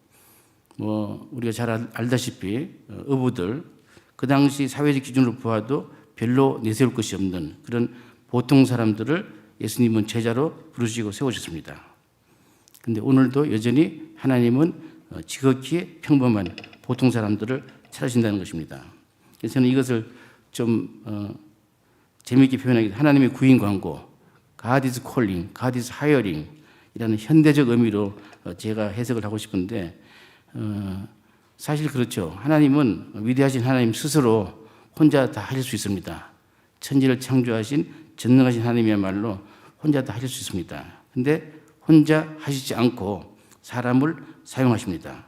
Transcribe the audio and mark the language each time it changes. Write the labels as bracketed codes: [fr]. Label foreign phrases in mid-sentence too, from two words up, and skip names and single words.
[ko] 뭐 우리가 잘 알다시피 어부들 그 당시 사회적 기준으로 보아도 별로 내세울 것이 없는 그런 보통 사람들을 예수님은 제자로 부르시고 세우셨습니다. 그런데 오늘도 여전히 하나님은 지극히 평범한 보통 사람들을 찾으신다는 것입니다. 그래서 저는 이것을 좀 재미있게 표현하기 하나님의 구인 광고, [en] God is calling, God is hiring [ko] 이라는 현대적 의미로 제가 해석을 하고 싶은데 사실 그렇죠. 하나님은 위대하신 하나님 스스로 혼자 다 하실 수 있습니다. 천지를 창조하신 전능하신 하나님이야말로 혼자 다 하실 수 있습니다. 근데 혼자 하시지 않고 사람을 사용하십니다.